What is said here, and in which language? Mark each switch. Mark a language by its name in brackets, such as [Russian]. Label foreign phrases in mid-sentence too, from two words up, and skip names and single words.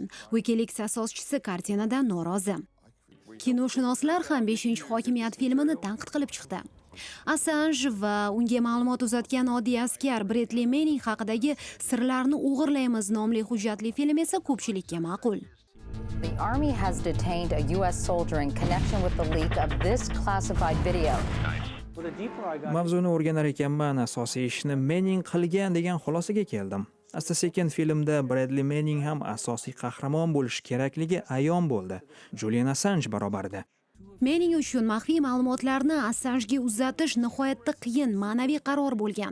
[Uzbek] WikiLeaks asoschisi kartinadan norozi. Kinoshunoslar ham 5-hokimiyat filmini tanqid qilib chiqdi. Assange va unga ma'lumot uzatgan oddiy askar Bradley Manning haqidagi Sirlarni o'g'irlaymiz nomli hujjatli film esa ko'pchilikka ma'qul. [English] The army has detained a US soldier in connection with the leak of this classified video. [Uzbek] Mavzuni o'rganar ekanman, asosiy ishni Manning qilgan degan xulosaga keldim. Asta-sekin filmda Bradley Manning ham asosiy qahramon bo'lishi kerakligi ayon bo'ldi. Julian Assange barobarida. Manning uchun maxfiy ma'lumotlarni Assangega uzatish nihoyatda qiyin ma'naviy qaror bo'lgan.